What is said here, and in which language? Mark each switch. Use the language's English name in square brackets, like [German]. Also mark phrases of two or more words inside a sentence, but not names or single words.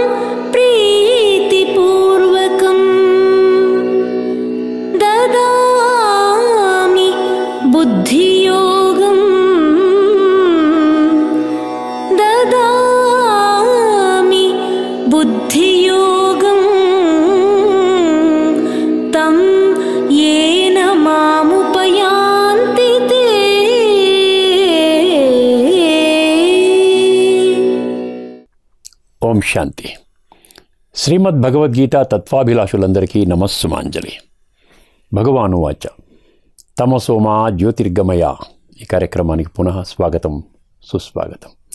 [Sanskrit] प्रीतिपूर्वकं ददामि बुद्धियोगं ददामि बुद्धियोगं तं येन मामुपयान्ति ते। [Telugu] ఓం శాంతి. శ్రీమద్ భగవద్గీత తత్వాభిలాషులందరికీ నమస్సుమాంజలి. [Sanskrit] భగవాను వాచ తమసోమా జ్యోతిర్గమయ. [Telugu] ఈ కార్యక్రమానికి పునః స్వాగతం, సుస్వాగతం.